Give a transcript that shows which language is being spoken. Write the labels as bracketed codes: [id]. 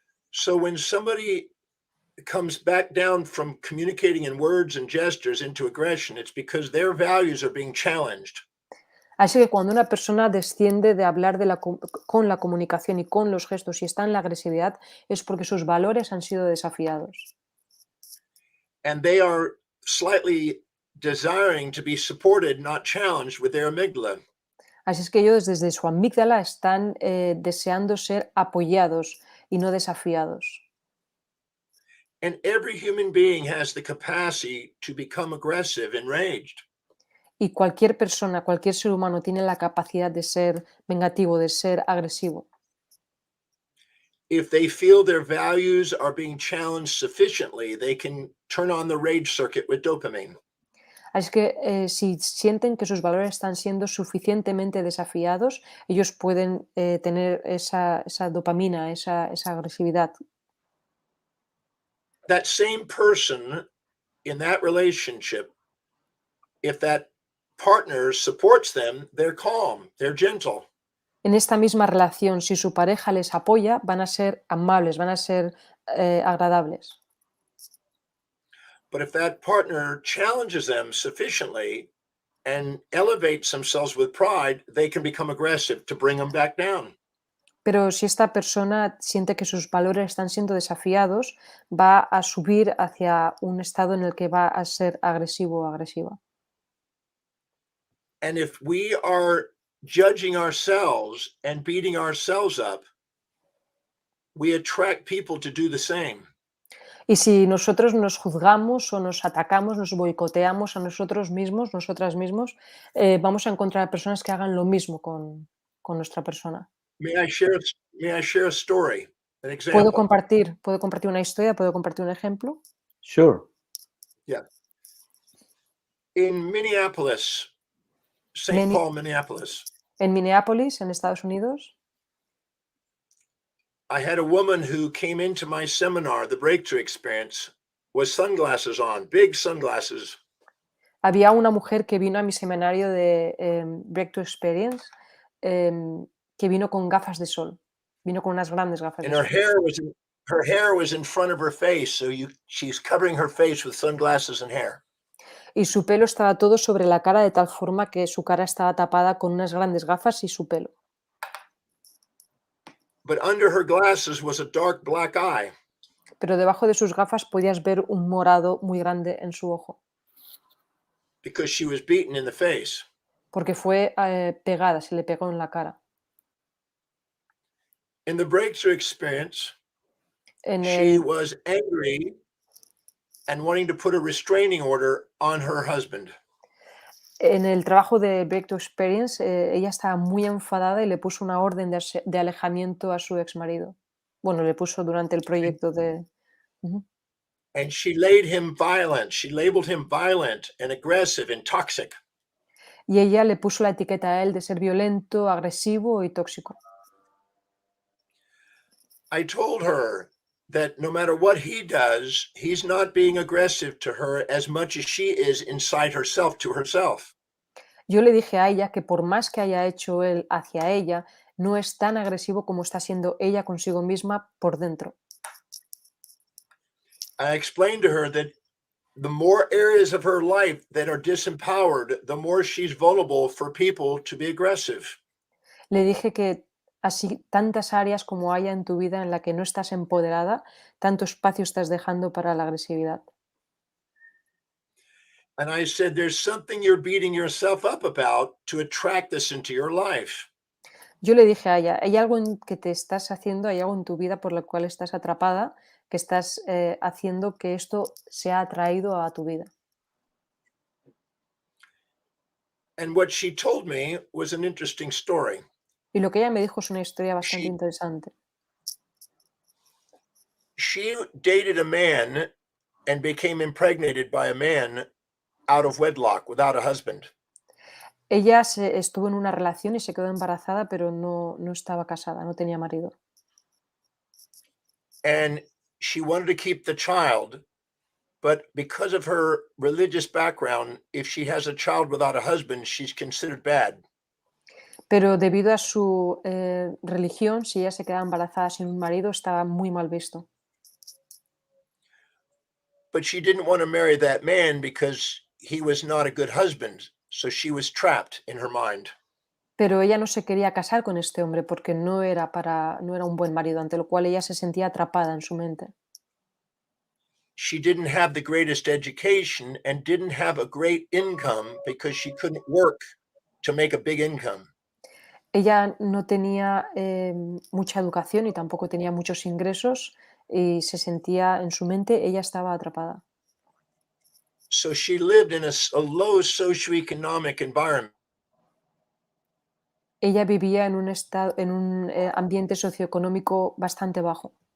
[en] So when somebody comes back down from communicating in words and gestures into aggression, it's because their values are being challenged. [es] Así que cuando una persona desciende de hablar con la comunicación y con los gestos y está en la agresividad, es porque sus valores han sido desafiados. [en] And they are slightly desiring to be supported, not challenged with their amygdala. [es] Así es que ellos desde su amígdala están deseando ser apoyados y no desafiados. [en] And every human being has the capacity to become aggressive, enraged. [es] Y cualquier persona, cualquier ser humano tiene la capacidad de ser vengativo, de ser agresivo. [en] If they feel their values are being challenged sufficiently, they can turn on the rage circuit with dopamine. [es] Así que si sienten que sus valores están siendo suficientemente desafiados, ellos pueden tener esa dopamina, esa agresividad. [en] That same person in that relationship, if that partner supports them, they're calm, they're gentle. [es] En esta misma relación, si su pareja les apoya, van a ser amables, van a ser agradables. [en] But if that partner challenges them sufficiently and elevates themselves with pride, they can become aggressive to bring them back down. [es] Pero si esta persona siente que sus valores están siendo desafiados, va a subir hacia un estado en el que va a ser agresivo o agresiva. [en] And if we are judging ourselves and beating ourselves up, we attract people to do the same. [es] Y si nosotros nos juzgamos o nos atacamos, nos boicoteamos a nosotros mismos, nosotras mismos, vamos a encontrar personas que hagan lo mismo con nuestra persona. [en] May I share a story, an [es] ¿Puedo [en] example? [es] compartir una historia? ¿Puedo compartir un ejemplo? [en] Sure. Yeah. In Minneapolis, St. Paul, Minneapolis, [es] En Minneapolis, en Estados Unidos, [en] I had a woman who came into my seminar, the Breakthrough Experience, with sunglasses on, big sunglasses. [es] había una mujer que vino a mi seminario de Breakthrough Experience, que vino con gafas de sol, vino con unas grandes gafas [en] And [es] de [en] her [es] sol. [en] hair was in front of her face, so she's covering her face with sunglasses and hair. [es] Y su pelo estaba todo sobre la cara de tal forma que su cara estaba tapada con unas grandes gafas y su pelo. [en] But under her glasses was a dark black eye. [es] Pero debajo de sus gafas podías ver un morado muy grande en su ojo. [en] because she was beaten in the face. [es] porque fue pegada, se le pegó en la cara. [en] In the breakthrough experience, [es] En [en] she [es] el, [en] was angry and wanting to put a restraining order on her husband. [es] en el trabajo de Breakthrough Experience, ella estaba muy enfadada y le puso una orden de alejamiento a su exmarido. Bueno, le puso durante el proyecto de... Ujú. [en] And she laid him violent. She labeled him violent and aggressive and toxic. [es] Y ella le puso la etiqueta a él de ser violento, agresivo y tóxico. [en] I told her that no matter what he does, he's not being aggressive to her as much as she is inside herself to herself. [es] Yo le dije a ella que por más que haya hecho él hacia ella, no es tan agresivo como está siendo ella consigo misma por dentro. [en] I explained to her that the more areas of her life that are disempowered, the more she's vulnerable for people to be aggressive. [es] Le dije que así tantas áreas como haya en tu vida en la que no estás empoderada, tanto espacio estás dejando para la agresividad. [en] And I said, there's something you're beating yourself up about to attract this into your life. [es] Yo le dije a ella, hay algo que te estás haciendo, hay algo en tu vida por lo cual estás atrapada, que estás haciendo que esto sea atraído a tu vida. [en] And what she told me was an interesting story. [es] Y lo que ella me dijo es una historia bastante [en] She- [es] interesante. [en] She dated a man and became impregnated by a man out of wedlock without a husband. [es] Ella estuvo en una relación y se quedó embarazada, pero no estaba casada, no tenía marido. [en] And she wanted to keep the child, but because of her religious background, if she has a child without a husband, she's considered bad. [es] Pero debido a su religión, si ella se quedaba embarazada sin un marido, estaba muy mal visto. [en] But she didn't want to marry that man because he was not a good husband. So she was trapped in her mind. [es] Pero ella no se quería casar con este hombre porque no era un buen marido, ante lo cual ella se sentía atrapada en su mente. [en] She didn't have the greatest education and didn't have a great income because she couldn't work to make a big income. [es] Ella no tenía mucha educación y tampoco tenía muchos ingresos y se sentía en su mente, ella estaba atrapada. [en] So she lived in a low socioeconomic environment. [es] Ella vivía en un ambiente socioeconómico bastante bajo.